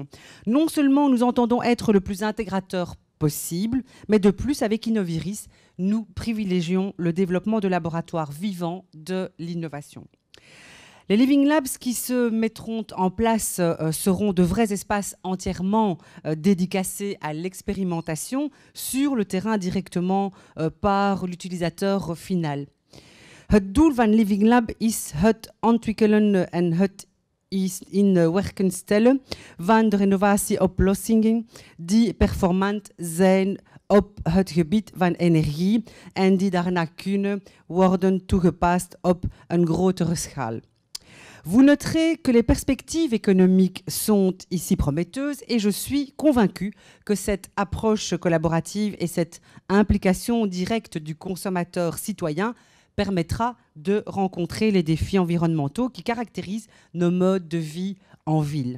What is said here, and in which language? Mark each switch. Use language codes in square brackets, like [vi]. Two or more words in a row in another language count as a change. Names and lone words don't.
[fr] Non seulement nous entendons être le plus intégrateur possible, mais de plus, avec Innoviris, nous privilégions le développement de laboratoires vivants de l'innovation. Les [en] Living Labs [fr] qui se mettront en place seront de vrais espaces entièrement dédicacés à l'expérimentation sur le terrain directement par l'utilisateur final. [nl] Het doel van [en] Living Lab [nl] is het ontwikkelen en het in werken stellen van de renovatieoplossingen die performant zijn op het gebied van energie en die daarna kunnen worden toegepast op een grotere schaal. [fr] Vous noterez que les perspectives économiques sont ici prometteuses et je suis convaincue que cette approche collaborative et cette implication directe du consommateur citoyen permettra de rencontrer les défis environnementaux qui caractérisent nos modes de vie en ville.